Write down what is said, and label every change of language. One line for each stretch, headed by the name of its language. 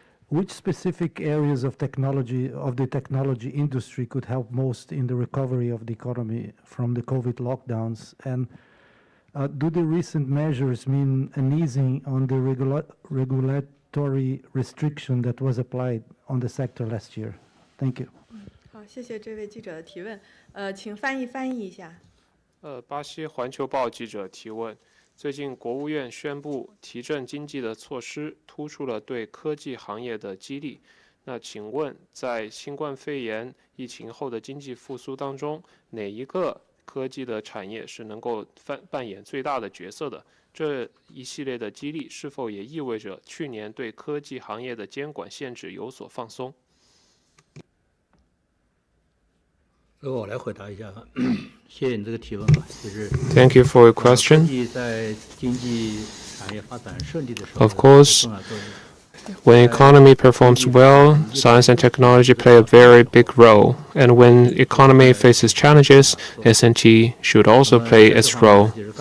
English: Which specific areas of the technology industry could help most in the recovery of the economy from the COVID lockdowns? And do the recent measures mean an easing on the regulatory restriction that was applied on the sector last year? Thank you.
Chinese: 好，谢谢这位记者的提问。请翻译一下。巴西环球报记者提问：最近国务院宣布提振经济的措施，突出了对科技行业的激励。那请问，在新冠肺炎疫情后的经济复苏当中，哪一个科技的产业是能够扮演最大的角色的？这一系列的激励是否也意味着去年对科技行业的监管限制有所放松？我来回答一下，谢谢你这个提问吧。就是
English: Thank you for your question.
Chinese: 在经济产业发展顺利的时候
English: Of course, when economy performs well, science and technology play a very big role. And when economy faces challenges, S&T should also play its role.